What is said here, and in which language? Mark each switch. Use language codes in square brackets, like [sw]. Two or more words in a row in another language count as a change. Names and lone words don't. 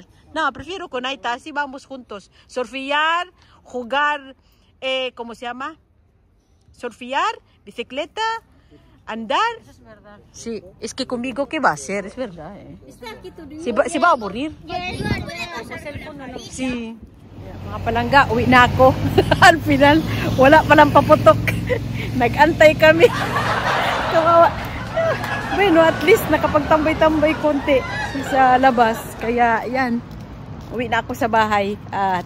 [es] No, prefiero con Aita, así vamos juntos. Surfear, jugar, ¿cómo se llama? Surfear, bicicleta, andar. Sí, es que conmigo ¿qué va a hacer? Es verdad. Si va a aburrir. Sí. [tl] Mga palangga, uwi na ako. [es] Al final, [tl] wala palang paputok. Nag-antay kami. Kawawa. Bueno, [en] at least [tl] nakapagtambay-tambay konti sa labas. Kaya yan, uwi na ako sa bahay.